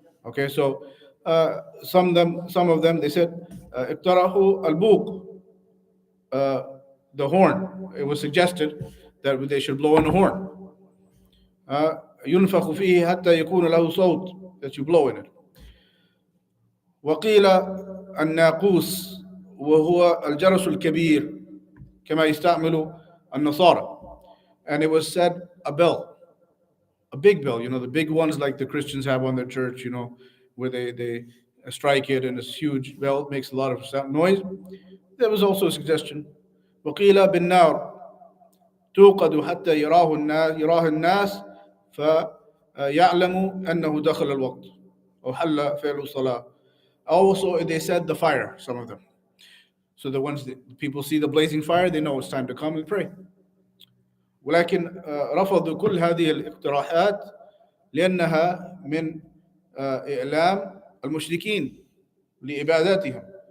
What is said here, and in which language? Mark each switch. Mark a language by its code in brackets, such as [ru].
[en] Okay, so some of them they said iqtarahu al-buq, the horn. It was suggested that they should blow in the horn. [ar] ينفخ فيه حتى يكون له صوت, [en] that you blow in it. [ar] وقيل الناقوس وهو الجرس الكبير كما يستعمل النصارى. [en] And it was said a bell, a big bell, the big ones like the Christians have on their church, where they strike it, and this huge bell makes a lot of noise. There was also a suggestion. [ar] وقيل بالنار توقد حتى يراه الناس فيعلم أنه دخل الوقت أو حل فعل الصلاة. [en] Also, they said the fire, some of them. So that once the people see the blazing fire, they know it's time to come and pray. [ar] ولكن رفضوا كل هذه الاقتراحات لأنها من إعلام المشركين لعباداتهم.